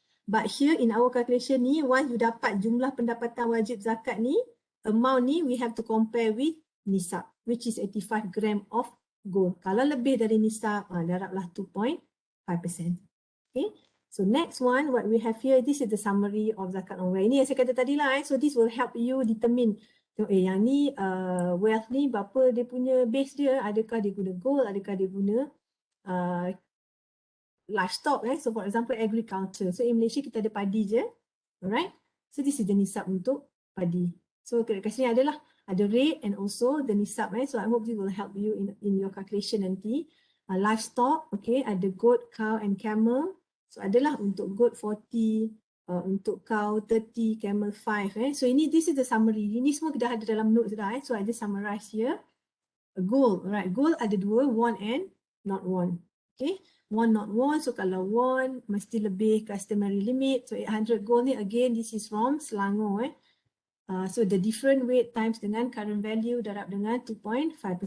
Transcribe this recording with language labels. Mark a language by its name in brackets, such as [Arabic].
[English] But here in our calculation ni once you [Malay] dapat jumlah pendapatan wajib zakat ni, [English] amount ni we have to compare with nisab which is 85 gram of gold. [Malay] Kalau lebih dari nisab, darablah 2.5%. [English] Okay, so next one, what we have here, this is the summary of zakat on wealth. [Malay] Ini yang saya kata tadi lah, [English] so this will help you determine, [Malay] yang ni [English] wealth [Malay] ni berapa dia punya base dia, adakah dia guna [English] gold, [Malay] adakah dia guna [English] livestock. So for example, agriculture. So in Malaysia [Malay] kita ada padi je, [English] alright. So this is the nisab [Malay] untuk padi. [English] So [Malay] kat sini adalah ada [English] rate and also the nisab. So I hope this will help you in your calculation [Malay] nanti. [English] Livestock, okay, [Malay] ada [English] goat, cow and camel. [Malay] So adalah untuk goat 40, untuk cow 30, camel 5. [English] So this is the summary. [Malay] Ini semua dah ada dalam notes dah. [English] So I just summarize here. Gold, right? Gold ada dua, won and not won. Okay, won not won. So kalau won mesti lebih customary limit. So 800 gold ni again this is from Selangor. So the different weight times [Malay] dengan [English] current value [Malay] darab dengan [English] 2.5%.